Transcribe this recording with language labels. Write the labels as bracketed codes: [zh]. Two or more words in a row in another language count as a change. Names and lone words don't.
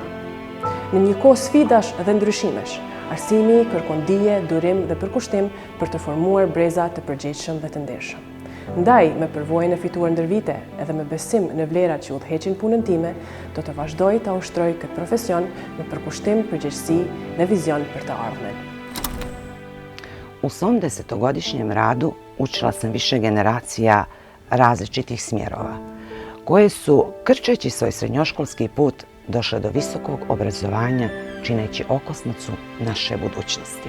[sq] Në një kohë sfidash dhe ndryshimesh, arsimi kërkon dije, durim dhe përkushtim për të formuar breza të përgjegjshëm dhe të ndershëm. Ndaj, me përvojën e fituar ndër vite edhe me besim në vlerat që udhëheqin punën time, do të vazhdoj të ushtroj këtë profesion me përkushtim, përgjegjësi dhe vizion për të ardhmen. [sr] U svom 10-godišnjem radu učila sam više generacija različitih smjerova, koje su, krčeći svoj srednjoškolski put, došle do visokog obrazovanja, čineći okosnicu naše budućnosti.